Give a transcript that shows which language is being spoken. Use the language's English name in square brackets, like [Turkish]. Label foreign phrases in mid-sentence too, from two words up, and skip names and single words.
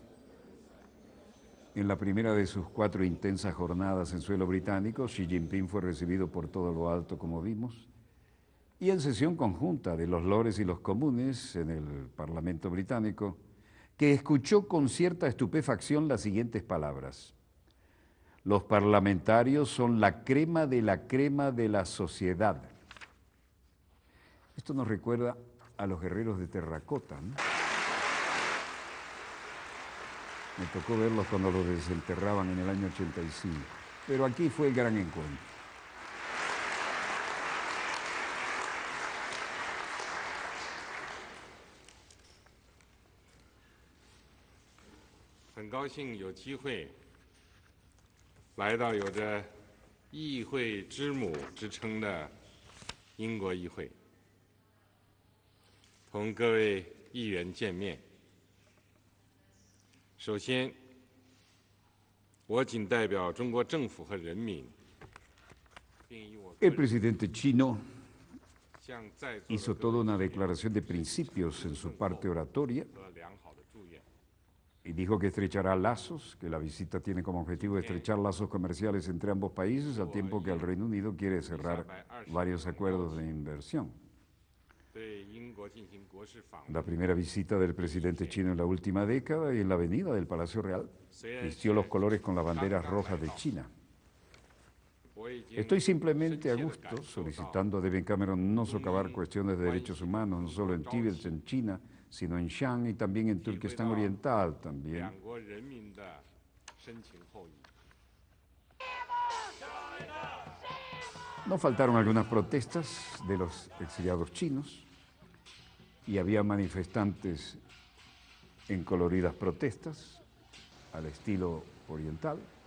[Spanish] En la primera de sus 4 intensas jornadas en suelo británico, Xi Jinping fue recibido por todo lo alto, como vimos, y en sesión conjunta de los lores y los comunes en el Parlamento británico, que escuchó con cierta estupefacción las siguientes palabras: los parlamentarios son la crema de la sociedad. Esto nos recuerda a los guerreros de terracota, ¿no? Me tocó verlos cuando los desenterraban en el año 85, pero aquí fue el gran encuentro. [Chinese] 很高兴有机会来到有着议会之母之称的英国议会，同各位议员见面。首先，我仅代表中国政府和人民，并以我 [Spanish] El presidente chino [Chinese] 向在座的 [Spanish] hizo toda una declaración de principios en su parte oratoria [Chinese] 和良好的祝愿。 [Spanish] y dijo que estrechará lazos, que la visita tiene como objetivo estrechar lazos comerciales entre ambos países, al tiempo que el Reino Unido quiere cerrar varios acuerdos de inversión. [Chinese] 对英国进行国事访问， [Spanish] La primera visita del presidente chino en la última década y en la avenida del Palacio Real vistió los colores con las banderas rojas de China. [Chinese] 我已经 [Spanish] Estoy simplemente a [Chinese] 深切地 [Spanish] gusto [Chinese] 感受到 [Spanish] solicitando a David Cameron no socavar cuestiones de derechos humanos, no solo en Tíbet, en China, sino en Shan y también en Turquestán Oriental también. [Chinese] 两国人民的深情厚谊。 [Spanish] No faltaron algunas protestas de los exiliados chinos y había manifestantes en coloridas protestas al estilo oriental.